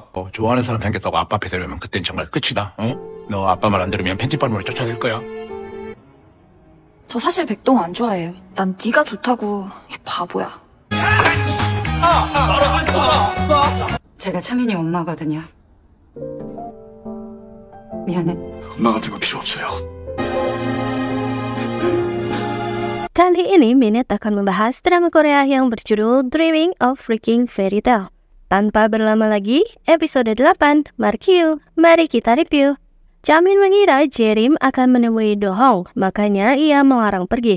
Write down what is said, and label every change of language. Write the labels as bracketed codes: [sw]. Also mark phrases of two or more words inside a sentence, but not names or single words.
[ko] 좋아하는 사람 생겼다고 아빠 앞에 데려오면 그땐 정말 끝이다. 너 아빠 말 안 들으면 편집발모로 쫓아낼 거야. 저 사실 백동 안 좋아해요. 난 네가 좋다고. 이 바보야. 제가 차민이 엄마거든요. 미안해. 엄마 같은 거 필요 없어요. [id] Kali ini Minute akan membahas drama Korea yang berjudul Dreaming of Freaking Fairy Tale. Tanpa berlama lagi, episode 8, mari kita review. Jamin mengira Jerim akan menemui Do-hong, makanya ia melarang pergi.